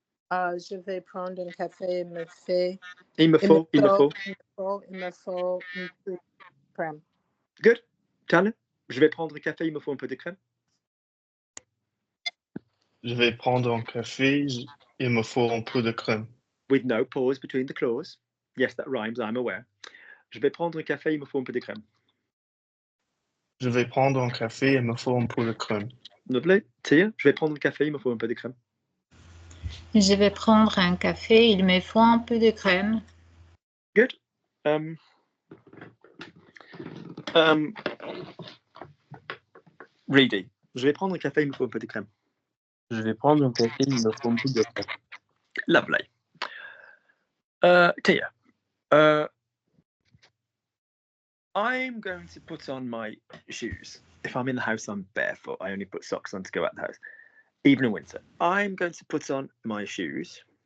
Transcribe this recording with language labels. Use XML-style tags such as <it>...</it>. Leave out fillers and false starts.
<fr>Je vais prendre un café, il me faut un peu de crème.</fr> <en>Good.</en> <fr>Tana, je vais prendre un café, il me faut un peu de crème. Je vais prendre un café, il me faut un peu de crème.</fr> <en>With no pause between the clause. Yes, that rhymes, I'm aware.</en> <fr>Je vais prendre un café, il me faut un peu de crème. Je vais prendre un café, il me faut un peu de crème.</fr> <en>Lovely.</en> <fr>Tia, je vais prendre un café, il me faut un peu de crème. Je vais prendre un café, il me faut un peu de crème.</fr> <en>Good.</en> <fr>Reedy, je vais prendre un café, il me faut un peu de crème. Je vais prendre un café, il me faut un peu de crème.</fr> <en>Lovely. Tia, I'm going to put on my shoes. If I'm in the house, I'm barefoot. I only put socks on to go out the house, even in winter. I'm going to put on my shoes.</en>